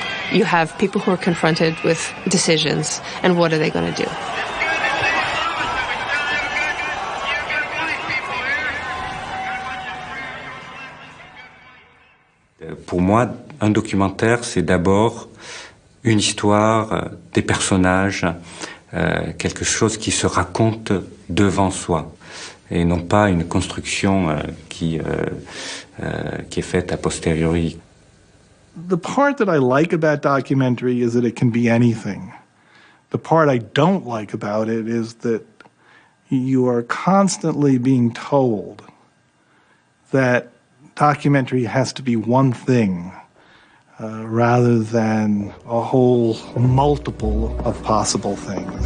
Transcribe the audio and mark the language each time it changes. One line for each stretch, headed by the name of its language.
English: You have people who are confronted with decisions, and what are they going to do?
French: Pour moi, un documentaire, c'est d'abord une histoire, des personnages, quelque chose qui se raconte devant soi, et non pas une construction qui est faite a posteriori.
English: The part that I like about documentary is that it can be anything. The part I don't like about it is that you are constantly being told that documentary has to be one thing rather than a whole multiple of possible things.